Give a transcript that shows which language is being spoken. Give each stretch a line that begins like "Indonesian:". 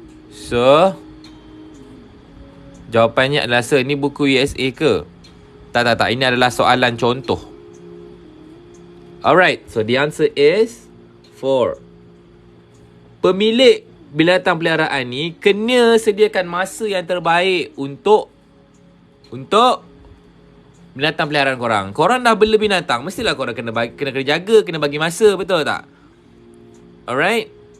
Malay: So, jawapannya adalah sir, ni buku USA ke? Tak. Ini adalah soalan contoh.
English: Alright, so the answer is 4.
Malay: Pemilik binatang peliharaan ni kena sediakan masa yang terbaik untuk binatang peliharaan korang. Korang dah bela binatang, mestilah korang kena jaga, kena bagi masa, betul tak? Alright.